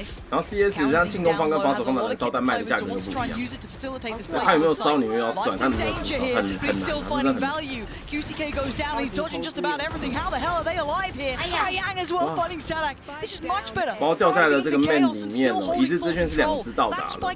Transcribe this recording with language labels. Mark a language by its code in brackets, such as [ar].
[zh] 然后 CS 让进攻方跟防守方的燃烧弹卖的价格都不一样。他有没有烧你又要算，他有没有出手很难，真的很。 [en] QCK goes down. He's dodging just about everything. How the hell are they alive here? Ayang as well fighting Sadak. This is much better. [zh] 把我掉在了这个 main 里面哦，已知资讯是2只到达了。